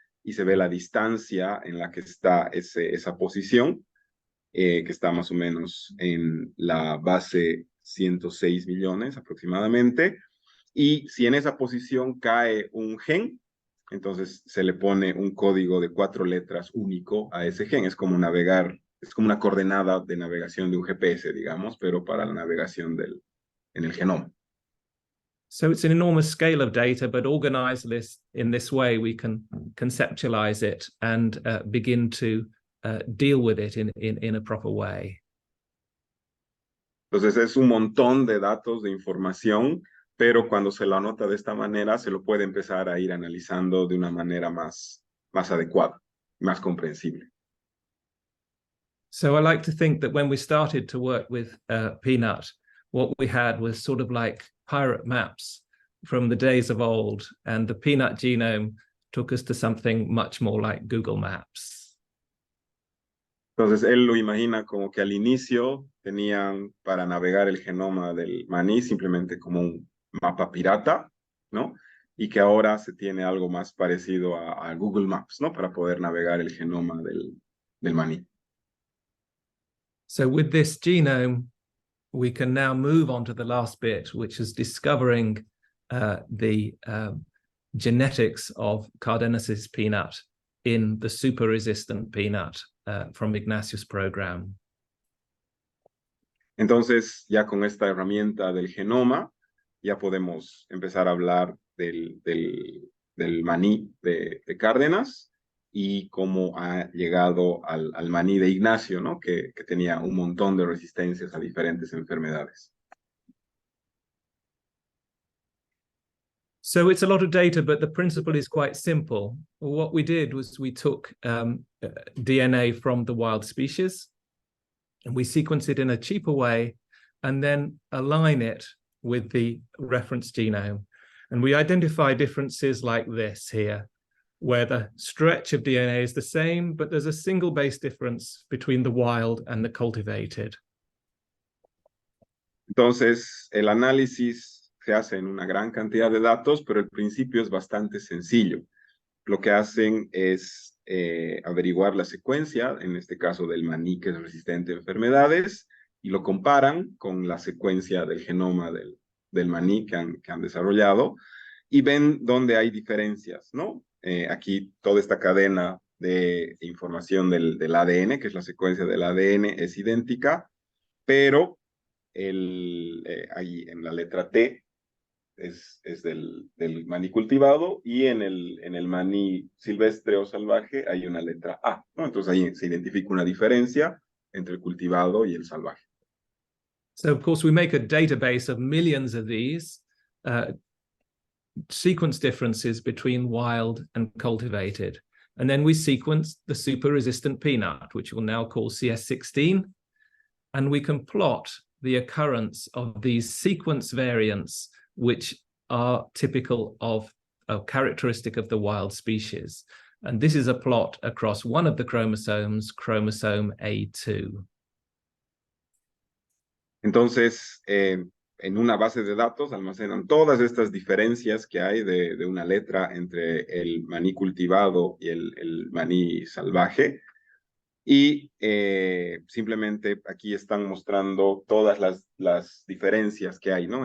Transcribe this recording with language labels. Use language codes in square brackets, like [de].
[es] y se ve la distancia en la que está esa posición, que está más o menos en la base 106 millones aproximadamente. Y si en esa posición cae un gen, entonces se le pone un código de 4 letras único a ese gen. Es como navegar, es como una coordenada de navegación de un GPS, digamos, pero para la navegación en el genoma. [en] So it's an enormous scale of data, but organized in this way, we can conceptualize it and begin to deal with it in a proper way. [es] Entonces es un montón de datos, de información, pero cuando se lo anota de esta manera, se lo puede empezar a ir analizando de una manera más adecuada, más comprensible. [en] So I like to think that when we started to work with Peanut, what we had was sort of like pirate maps from the days of old, and the Peanut genome took us to something much more like Google Maps. [es] Entonces él lo imagina como que al inicio tenían para navegar el genoma del maní simplemente como un mapa pirata, ¿no? Y que ahora se tiene algo más parecido a Google Maps, ¿no? Para poder navegar el genoma del maní. [en] So with this genome, we can now move on to the last bit, which is discovering the genetics of Cardenesis peanut in the super-resistant peanut from Ignatius' program. [es] Entonces, ya con esta herramienta del genoma, ya podemos empezar a hablar del maní de Cárdenas y cómo ha llegado al maní de Ignacio, ¿no? Que tenía un montón de resistencias a diferentes enfermedades. [en] So it's a lot of data, but the principle is quite simple. What we did was we took DNA from the wild species and we sequence it in a cheaper way and then align it with the reference genome. And we identify differences like this here, where the stretch of DNA is the same, but there's a single base difference between the wild and the cultivated. [es] Entonces, el análisis se hace en una gran cantidad de datos, pero el principio es bastante sencillo. Lo que hacen es averiguar la secuencia, en este caso del maní que es resistente a enfermedades, y lo comparan con la secuencia del genoma del maní que han desarrollado, y ven dónde hay diferencias, ¿no? Aquí toda esta cadena de información del ADN, que es la secuencia del ADN, es idéntica, pero ahí en la letra T es del maní cultivado y en el maní silvestre o salvaje hay una letra A, ¿no? Entonces ahí se identifica una diferencia entre el cultivado y el salvaje. [en] So of course we make a database of millions of these sequence differences between wild and cultivated. And then we sequence the super-resistant peanut, which we'll now call CS16, and we can plot the occurrence of these sequence variants which are typical of a characteristic of the wild species. And this is a plot across one of the chromosomes, chromosome A2. [es] Entonces, en una base de datos almacenan todas estas diferencias que hay de una letra entre el maní cultivado y el maní salvaje. Y simplemente aquí están mostrando todas las diferencias que hay, ¿no?